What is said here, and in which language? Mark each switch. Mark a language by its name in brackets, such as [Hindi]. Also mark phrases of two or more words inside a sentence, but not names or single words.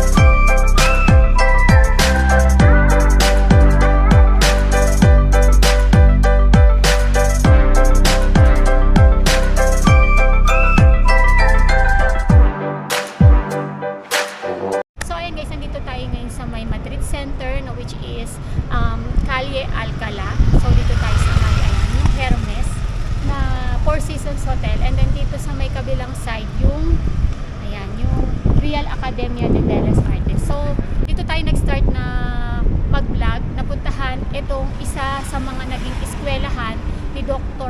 [Filipino] So ayan guys, nandito tayo ngayon sa may Madrid Center na [English] which is [Filipino] Calle Alcalá. So dito tayo sa may yung Hermes na Four Seasons Hotel, [English] and then [Filipino] dito sa may kabilang side yung Real Academia de Bellas Artes. So dito tayo nag-start na mag-vlog, napuntahan itong isa sa mga naging eskwelahan ni Dr.